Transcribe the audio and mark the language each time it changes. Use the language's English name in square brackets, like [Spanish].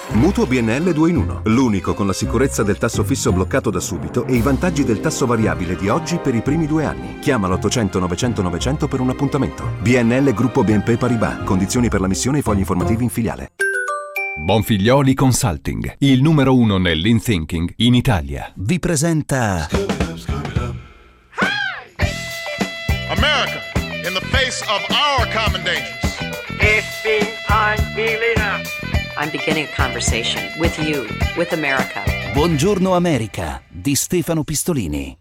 [Italian] Mutuo BNL 2 in 1, l'unico con la sicurezza del tasso fisso bloccato da subito e i vantaggi del tasso variabile di oggi per i primi 2 anni. Chiama l'800-900-900 per un appuntamento. BNL Gruppo BNP Paribas. Condizioni per la missione e fogli informativi in filiale. Bonfiglioli Consulting, il numero uno nel Lean Thinking in Italia, vi presenta... [English] America, in the face of our common dangers. It's been unbelievable. I'm beginning a conversation with you, with America. [Italian] Buongiorno America, di Stefano Pistolini.